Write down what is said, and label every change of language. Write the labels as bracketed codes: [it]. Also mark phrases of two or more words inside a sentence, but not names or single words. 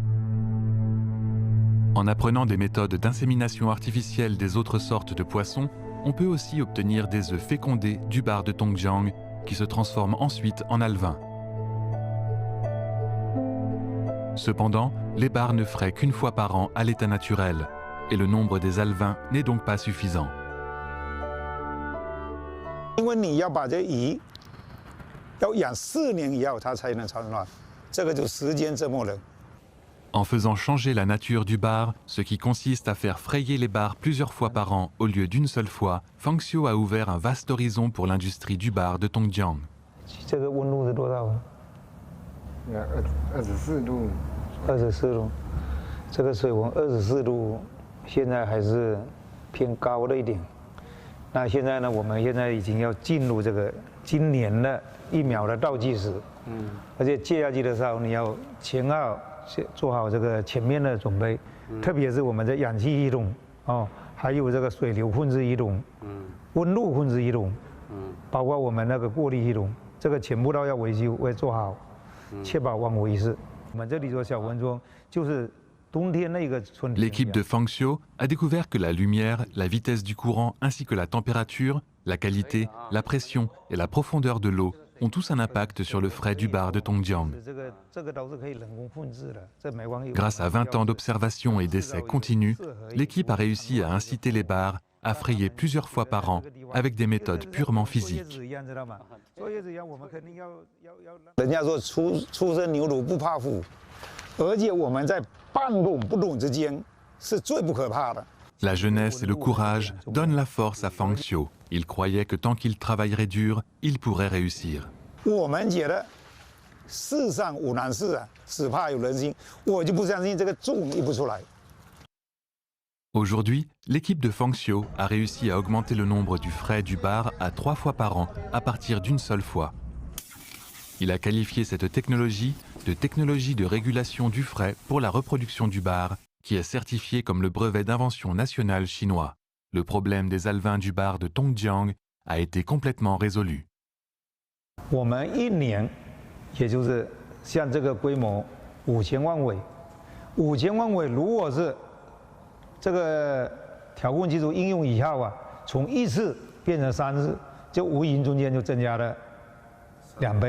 [fr] En apprenant des méthodes d'insémination artificielle des autres sortes de poissons, on peut aussi obtenir des œufs fécondés du bar de Tongjiang qui se transforment ensuite en alevin. Cependant, les bars ne feraient qu'une fois par an à l'état naturel et le nombre des alevins n'est donc pas suffisant. [zh] 因为你要把这鱼要养4年以后，它才能产卵，这个就时间折磨人。 [fr] En faisant changer la nature du bar, ce qui consiste à faire frayer les bars plusieurs fois par an au lieu d'une seule fois, Fangxiu a ouvert un vaste horizon pour l'industrie du bar de Tongjiang. [zh] 这个温度是多少啊 24度。 24度，这个水温24度，现在还是偏高了一点。那现在呢，我们现在已经要进入这个今年的疫苗的倒计时。而且接下去的时候，你要前后做好这个前面的准备，特别是我们的氧气系统哦，还有这个水流控制系统，温度控制系统，包括我们那个过滤系统，这个全部都要维修，会做好，确保万无一失。 [fr] L'équipe de Fangxiu a découvert que la lumière, la vitesse du courant ainsi que la température, la qualité, la pression et la profondeur de l'eau ont tous un impact sur le frais du bar de Tongjiang. Grâce à 20 ans d'observation et d'essais continus, l'équipe a réussi à inciter les bars à frayer plusieurs fois par an avec des méthodes purement physiques. [zh] 人家说初生牛犊不怕虎，而且我们在半懂不懂之间是最不可怕的。 [fr] La jeunesse et le courage donnent la force à Fangxiu. Il croyait que tant qu'il travaillerait dur, il pourrait réussir. [zh] 我们觉得世上无难事啊，只怕有人心。我就不相信这个种育不出来。 [fr] Aujourd'hui, l'équipe de Fangxiu a réussi à augmenter le nombre du frais du bar à 3 fois par an à partir d'une seule fois. Il a qualifié cette technologie de technologie de régulation du frais pour la reproduction du bar, qui est certifiée comme le brevet d'invention national chinois. Le problème des alevins du bar de Tongjiang a été complètement résolu. [zh] 我们1年，也就是像这个规模5000万尾，5000万尾，如果是 这个调控技术应用以后啊，从1次变成3次，就无形中间就增加了2倍。